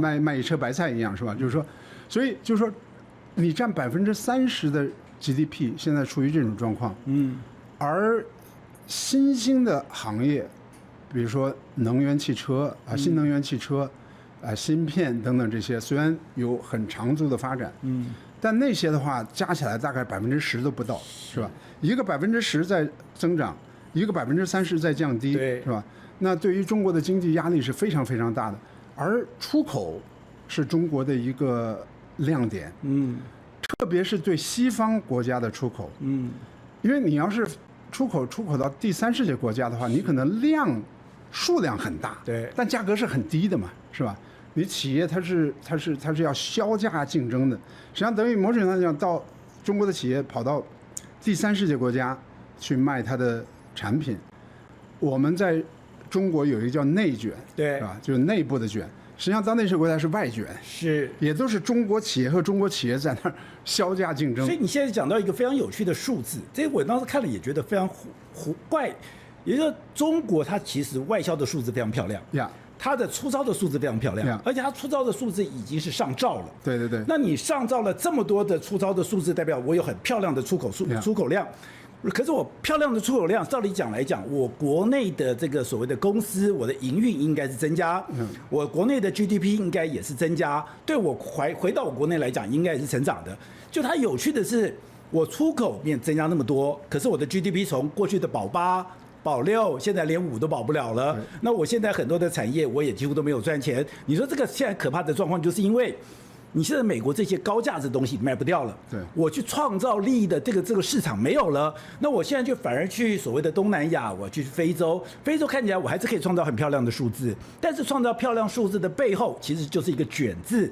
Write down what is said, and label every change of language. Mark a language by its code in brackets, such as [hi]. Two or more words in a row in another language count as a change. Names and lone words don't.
[zh] 賣一車白菜一樣，是吧？就是說，所以就是說，你佔30%的 GDP 現在處於這種狀況，而新興的行業，比如說能源汽車啊，新能源汽車， 芯片等等這些，雖然有很長足的發展，但那些的话加起來大概10%都不到，是吧？一個10%在增長，一個30%在降低，是吧？那對於中國的經濟壓力是非常非常大的，而出口是中國的一個亮點，特別是對西方國家的出口，因為你要是出口到第三世界國家的話，你可能數量很大，对，但價格是很低的嘛，是吧？你企業它是要削價競爭的，實際上等於某種程度上講，到中國的企業跑到第三世界國家去賣它的產品，我們在中國有一個叫內卷，對，是吧？就是內部的卷。實際上到那些國家是外卷，是，也都是中國企業和中国企業在那兒削價競爭。所以你現在講到一個非常有趣的數字，這個我當時看了也覺得非常怪，也就是說中國它其實外銷的數字非常漂亮，它的出招的數字非常漂亮，而且它出招的數字已經是上兆了。对对对。那你上兆了這麼多的出招的數字，代表我有很漂亮的出口量。可是我漂亮的出口量，照理講來講，我國內的這個所謂的公司，我的營運應該是增加，我國內的 GDP 應該也是增加，對我回到我國內來講，應該也是成長的。就它有趣的是，我出口面增加那麼多，可是我的 GDP 從過去的保8、保6，現在連5都保不了了。那我現在很多的產業，我也幾乎都沒有賺錢。你說這個現在可怕的狀況，就是因為你現在美國這些高價值的東西賣不掉了，對，我去創造利益的這個市場沒有了，那我現在就反而去所謂的東南亞，我去非洲看起來我還是可以創造很漂亮的數字，但是創造漂亮數字的背後，其實就是一個卷字。